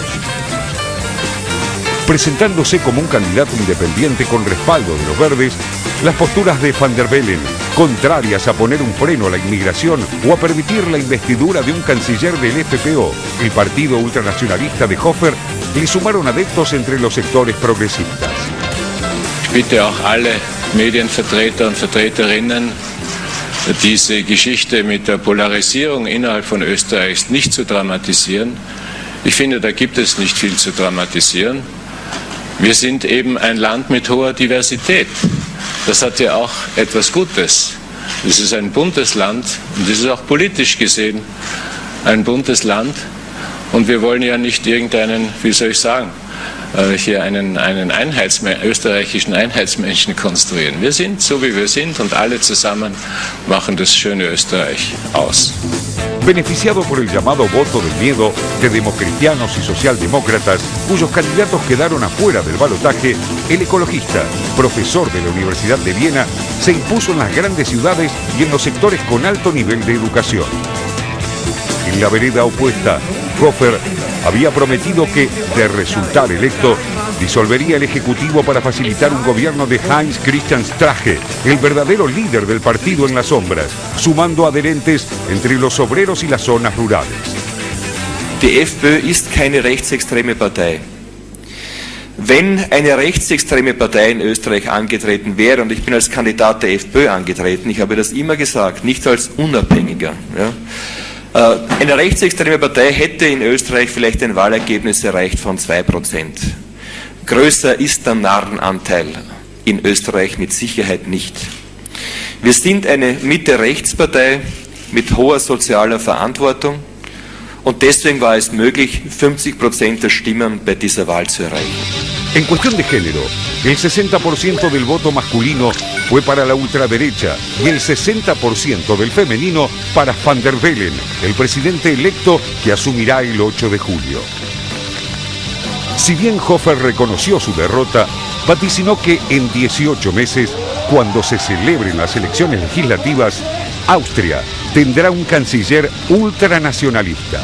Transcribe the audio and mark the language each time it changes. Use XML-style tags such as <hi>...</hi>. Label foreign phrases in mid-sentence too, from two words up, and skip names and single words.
<es>Presentándose como un candidato independiente con respaldo de los verdes, las posturas de Van der Bellen, contrarias a poner un freno a la inmigración o a permitir la investidura de un canciller del FPO, el partido ultranacionalista de Hofer, le sumaron adeptos entre los sectores progresistas.</es> <de>Ich bitte auch alle Medienvertreter und Vertreterinnen, diese Geschichte mit der Polarisierung innerhalb von Österreichs nicht zu dramatisieren. Ich finde, da gibt es nicht viel zu dramatisieren. Wir sind eben ein Land mit hoher Diversität. Das hat ja auch etwas Gutes. Es ist ein buntes Land und es ist auch politisch gesehen ein buntes Land. Und wir wollen ja nicht irgendeinen, wie soll ich sagen, hier einen österreichischen Einheitsmenschen konstruieren. Wir sind so, wie wir sind und alle zusammen machen das schöne Österreich aus.</de> <es>Beneficiado por el llamado voto del miedo de democristianos y socialdemócratas, cuyos candidatos quedaron afuera del balotaje, el ecologista, profesor de la Universidad de Viena, se impuso en las grandes ciudades y en los sectores con alto nivel de educación. En la vereda opuesta, Hofer había prometido que, de resultar electo, disolvería el Ejecutivo para facilitar un gobierno de Heinz Christian Strache, el verdadero líder del partido en las sombras, sumando adherentes entre los obreros y las zonas rurales.</es> <de>Die FPÖ ist keine rechtsextreme Partei. Wenn eine rechtsextreme Partei in Österreich angetreten wäre, und ich bin als Kandidat der FPÖ angetreten, ich habe das immer gesagt, nicht als Unabhängiger, ja, eine rechtsextreme Partei hätte in Österreich vielleicht ein Wahlergebnis erreicht von 2%. Größer ist der Narrenanteil in Österreich mit Sicherheit nicht. Wir sind eine Mitte-Rechts-Partei mit hoher sozialer Verantwortung und deswegen war es möglich, 50% der Stimmen bei dieser Wahl zu erreichen.</de> <es>En cuestión de género, el 60% del voto masculino fue para la ultraderecha y el 60% del femenino para Van der Bellen, el presidente electo que asumirá el 8 de julio. Si bien Hofer reconoció su derrota, vaticinó que en 18 meses, cuando se celebren las elecciones legislativas, Austria tendrá un canciller ultranacionalista.</es>